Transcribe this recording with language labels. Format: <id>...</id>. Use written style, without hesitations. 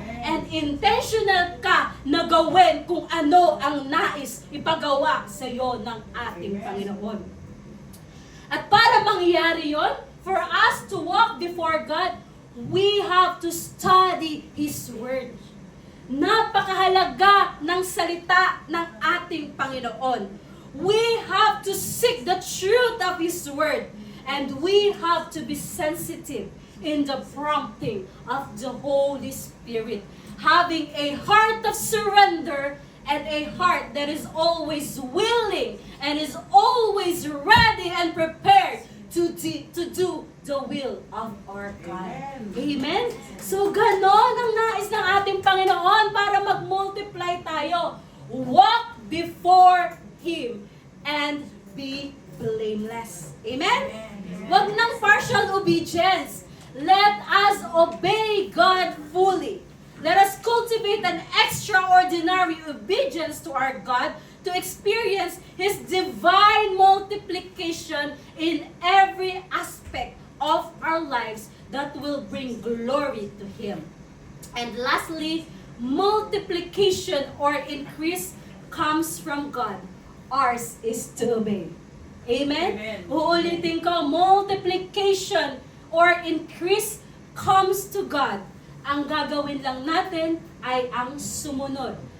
<tl>And intentional ka na gawin kung ano ang nais ipagawa sa iyo ng ating Panginoon. At para mangyari yon,</tl> <en>for us to walk before God, we have to study His Word.</en> <tl>Napakahalaga ng salita ng ating Panginoon.</tl> <en>We have to seek the truth of His Word. And we have to be sensitive in the prompting of the Holy Spirit. Having a heart of surrender and a heart that is always willing and is always ready and prepared to do the will of our God. Amen?</en> <tl>So, ganon ang nais ng ating Panginoon para mag-multiply tayo.</tl> <en>Walk before Him and be blameless. Amen?</en> <tl>Wag ng</tl> <en>partial obedience. Let us obey God fully. Let us cultivate an extraordinary obedience to our God to experience His divine multiplication in every aspect of our lives that will bring glory to Him. And lastly, multiplication or increase comes from God. Ours is to obey. Amen?</en> <tl>Uulitin ko,</tl> <en>multiplication or increase comes to God.</en> <tl>Ang gagawin lang natin ay ang sumunod.</tl>